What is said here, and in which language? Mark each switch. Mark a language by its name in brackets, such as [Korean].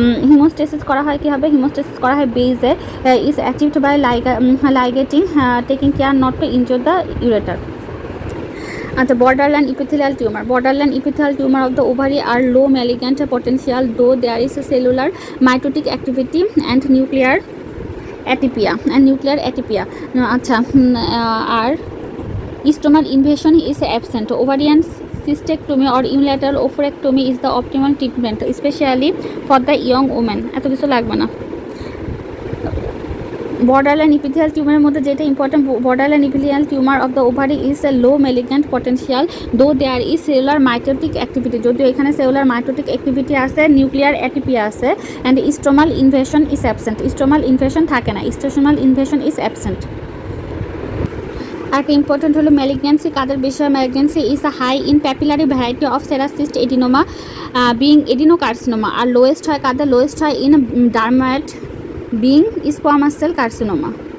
[Bangla] Haemostasis করা হয় কীভাবে? হিমোস্টেসিস করা হয় বেজে, [English] Is achieved by ligating, taking care not to injure the ureter. আচ্ছা, borderline epithelial tumor of the ovary are low malignant potential, though there is a cellular mitotic activity and nuclear atypia. আচ্ছা, আর stromal invasion is absent. Ovarian cystectomy or unilateral oophorectomy is the optimal treatment, especially for the young women. [Bangla] এত কিছু লাগবে না। [English] borderline epithelial tumor [Bangla] মধ্যে যেটা important, [English] borderline epithelial tumor of the ovary is a low malignant potential, though there is cellular mitotic activity. [Bangla] যদিও এখানে [English] cellular mitotic activity আছে, nuclear atypia আছে, and stromal invasion is absent. stromal invasion [Bangla] থাকে না, [English] stromal invasion is absent. [Bangla] একটা important হলো malignancy কাদের বেশি হয়? [English] Malignancy is a high in papillary variety of serous cyst adenoma being adenocarcinoma. [Bangla] আর lowest হয় কাদের? [English] Lowest হয় in dermoid being squamous cell carcinoma.